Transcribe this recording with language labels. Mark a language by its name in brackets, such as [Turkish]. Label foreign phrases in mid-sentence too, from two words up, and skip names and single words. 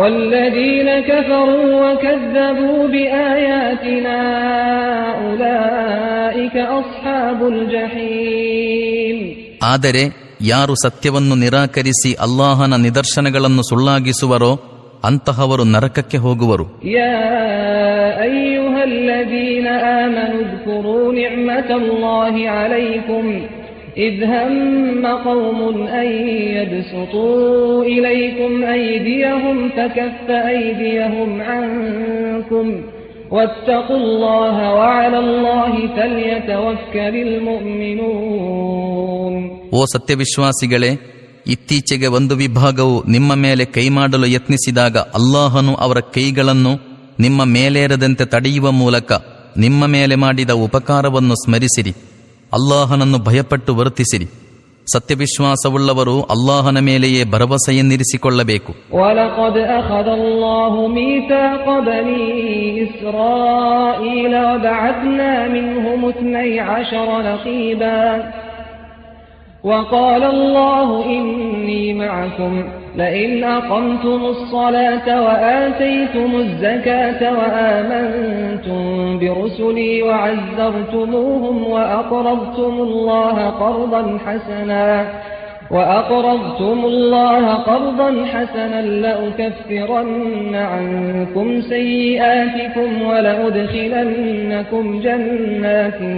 [Kannada] ಆದರೆ ಯಾರು ಸತ್ಯವನ್ನು ನಿರಾಕರಿಸಿ ಅಲ್ಲಾಹನ ನಿದರ್ಶನಗಳನ್ನು ಸುಳ್ಳಾಗಿಸುವರೋ ಅಂತಹವರು ನರಕಕ್ಕೆ ಹೋಗುವರು. [Arabic] يا أيها الذين آمنوا اذكروا نعمة الله عليكم إذ هم قوم أن يبسطوا إليكم أيديهم فكف أيديهم عنكم واتقوا الله وعلى الله فليتوكل المؤمنون. [Kannada] ಓ ಸತ್ಯವಿಶ್ವಾಸಿಗಳೇ, ಇತ್ತೀಚೆಗೆ ಒಂದು ವಿಭಾಗವು ನಿಮ್ಮ ಮೇಲೆ ಕೈ ಮಾಡಲು ಯತ್ನಿಸಿದಾಗ ಅಲ್ಲಾಹನು ಅವರ ಕೈಗಳನ್ನು ನಿಮ್ಮ ಮೇಲೇರದಂತೆ ತಡೆಯುವ ಮೂಲಕ ನಿಮ್ಮ ಮೇಲೆ ಮಾಡಿದ ಉಪಕಾರವನ್ನು ಸ್ಮರಿಸಿರಿ. ಅಲ್ಲಾಹನನ್ನು ಭಯಪಟ್ಟು ವರ್ತಿಸಿರಿ. ಸತ್ಯವಿಶ್ವಾಸವುಳ್ಳವರು ಅಲ್ಲಾಹನ ಮೇಲೆಯೇ ಭರವಸೆಯನ್ನಿರಿಸಿಕೊಳ್ಳಬೇಕು. [Arabic] ولقد أخذ الله ميثاق بني إسرائيل وبعثنا منهم 12 نقيبا وقال الله إني معكم لئن أقمتم الصلاة وآتيتم الزكاة وآمنتم برسلي وعزرتموهم وأقرضتم الله قرضا حسنا لأكفرن عنكم سيئاتكم ولأدخلنكم جنات